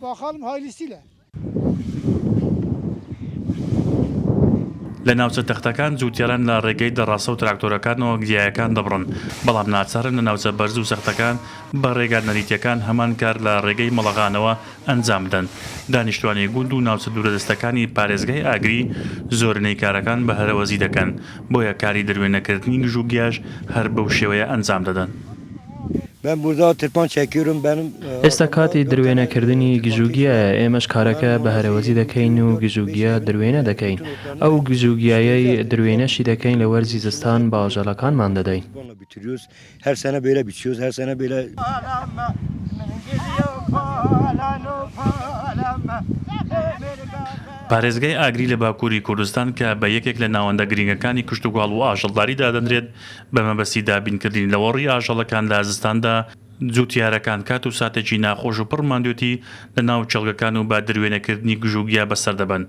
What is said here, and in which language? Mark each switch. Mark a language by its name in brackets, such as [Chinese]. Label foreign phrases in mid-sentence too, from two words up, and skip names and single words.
[Central Kurdish] لە ناوچە تەختەکان جوتیاران لە ڕێگەی دەڕاستە و تراکتۆرەکانەوە گیایەکان دەبڕن بەڵام ناچارن لە ناوچە بەرز و سەختەکان بە ڕێگا نەریتیەکان هەمان کار لە ڕێگەی مەڵەغانەوە ئەنجام بدەن. دانیشتوانی گوند و ناوچە دوورەدەستەکانی پارێزگای ئاگری زۆرینەی کارەکان بە هەرەوەزی دەکەن بۆیە کاری دروێنەکردنی گژوگیاش هەر بەو شێوەیە ئەنجام دەدەن. [Turkish] Ben burada tırpan çekiyorum benim. [Central Kurdish] ئێستا کاتی درێنەکردنی گژوگیایە ئێمەش کارەکە بە هەرەوەزی دەکەین و گژوگیا درێنە دەکەین ئەو گژوگیایەی درێنەشی دەکەین لە وەرزی زستان بە ئاژەڵەکانمان دەدەین. [Turkish] Her sene böyle biçiyoruz, her sene böyle. [Central Kurdish] پارێزگای ئاگری لە باکووری کوردستان کە بە یەکێک لە ناوەندە گرنگەکانی کشتتوگاڵ و ئاژەڵداری دادەنرێت بە مەبەستی دابینکردنی لە وەڕی ئاژەڵەکان لە زستاندا جوتیارەکان کات و ساتێکی ناخۆش و پڕماندوێتی لە ناو چڵگەکان و با درێنەکردنی گژوگیا بەسەر دەبن.